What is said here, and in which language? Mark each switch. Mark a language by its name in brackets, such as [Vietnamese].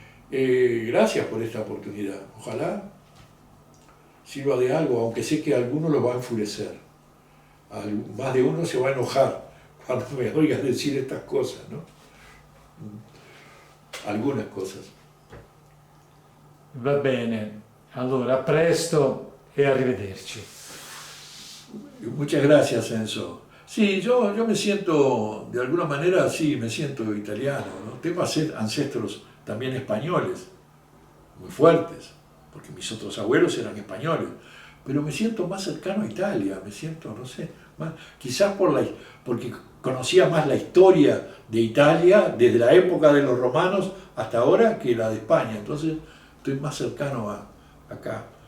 [Spanish] Gracias por esta oportunidad. Ojalá sirva de algo, aunque sé que a alguno lo va a enfurecer. Más de uno se va a enojar cuando me oigas decir estas cosas, ¿no? Algunas cosas. [Italian] Va bene, allora a presto e arrivederci. [Spanish] Muchas gracias, Enzo. Sí, yo me siento, de alguna manera, sí, me siento italiano, ¿no? Tengo ancestros también españoles, muy fuertes, porque mis otros abuelos eran españoles, pero me siento más cercano a Italia, me siento, no sé, más, quizás porque conocía más la historia de Italia desde la época de los romanos hasta ahora que la de España, entonces estoy más cercano acá.